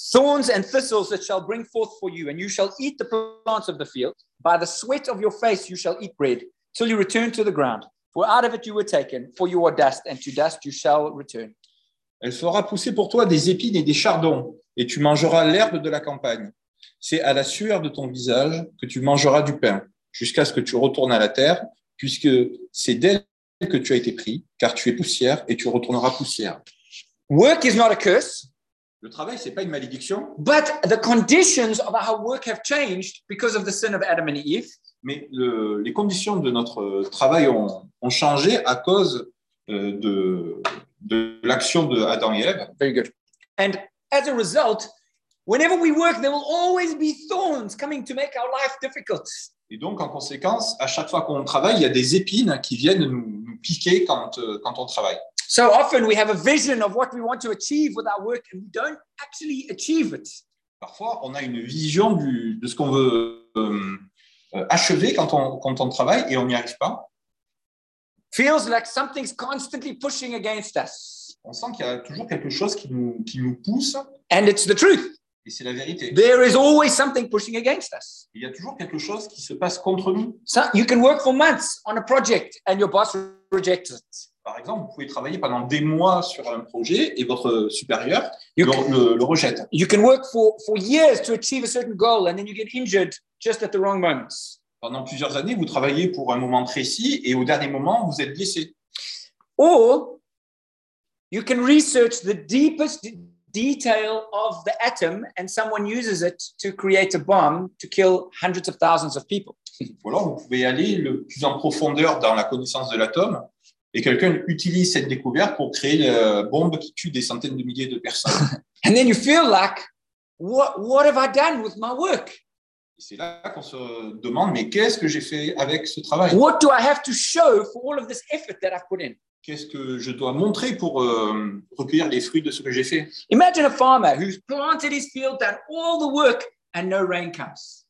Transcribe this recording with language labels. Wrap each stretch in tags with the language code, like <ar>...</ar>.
<en>Thorns and thistles it shall bring forth for you, and you shall eat the plants of the field. By the sweat of your face you shall eat bread. Till you return to the ground, for out of it you were taken, for you are dust, and to dust you shall return.</en> <fr>Elle fera pousser pour toi des épines et des chardons, et tu mangeras l'herbe de la campagne. C'est à la sueur de ton visage que tu mangeras du pain, jusqu'à ce que tu retournes à la terre, puisque c'est d'elle que tu as été pris, car tu es poussière et tu retourneras poussière.</fr> <en>Work is not a curse.</en> <fr>Le travail, c'est pas une malédiction.</fr> <en>But the conditions of our work have changed because of the sin of Adam and Eve.</en> <fr>Mais les conditions de notre travail ont changé à cause de l'action de Adam et Ève.</fr> <en>Very good. And as a result, whenever we work, there will always be thorns coming to make our life difficult.</en> <fr>Et donc, en conséquence, à chaque fois qu'on travaille, il y a des épines qui viennent nous piquer quand on travaille.</fr> <en>So often, we have a vision of what we want to achieve with our work, and we don't actually achieve it.</en> <fr>Parfois, on a une vision de ce qu'on veut achever quand on travaille et on n'y arrive pas.</fr> <en>Feels like something's constantly pushing against us.</en> <fr>On sent qu'il y a toujours quelque chose qui nous pousse.</fr> <en>And it's the truth.</en> <fr>Et c'est la vérité.</fr> <en>There is always something pushing against us.</en> <fr>Il y a toujours quelque chose qui se passe contre nous.</fr> <en>So you can work for months on a project and your boss rejects it.</en> <fr>Par exemple, vous pouvez travailler pendant des mois sur un projet et votre supérieur le rejette.</fr> <en>You can work for years to achieve a certain goal and then you get injured. Just at the wrong moments.</en> <fr>Pendant plusieurs années, vous travaillez pour un moment précis et au dernier moment, vous êtes blessé.</fr> <en>Or, you can research the deepest detail of the atom and someone uses it to create a bomb to kill hundreds of thousands of people.</en> <fr>Ou alors, vous pouvez aller le plus en profondeur dans la connaissance de l'atome et quelqu'un utilise cette découverte pour créer la bombe qui tue des centaines de milliers de personnes.</fr> <en>And then you feel like, what have I done with my work?</en> <fr>C'est là qu'on se demande, mais qu'est-ce que j'ai fait avec ce travail?</fr> <en>What do I have to show for all of this effort that I've put in?</en> <fr>Qu'est-ce que je dois montrer pour recueillir les fruits de ce que j'ai fait?</fr> <en>Imagine a farmer who's planted his field, done all the work, and no rain comes.</en>